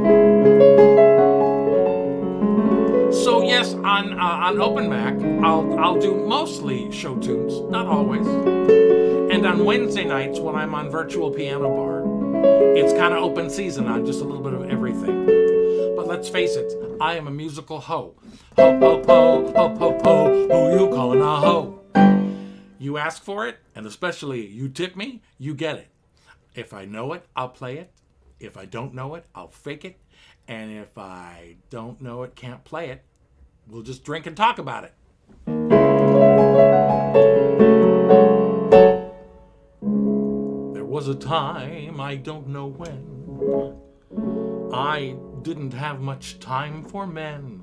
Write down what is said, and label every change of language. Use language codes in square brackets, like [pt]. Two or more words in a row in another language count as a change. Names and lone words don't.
[en] So yes, on Open Mac, I'll do mostly show tunes, not always. And on Wednesday nights, when I'm on Virtual Piano Bar, it's kind of open season on just a little bit of everything. But let's face it, I am a musical hoe. Ho, ho, ho, ho, ho, ho, who you calling a hoe? You ask for it, and especially you tip me, you get it. If I know it, I'll play it. If I don't know it, I'll fake it. And if I don't know it, can't play it, we'll just drink and talk about it. There was a time, I don't know when, I didn't have much time for men.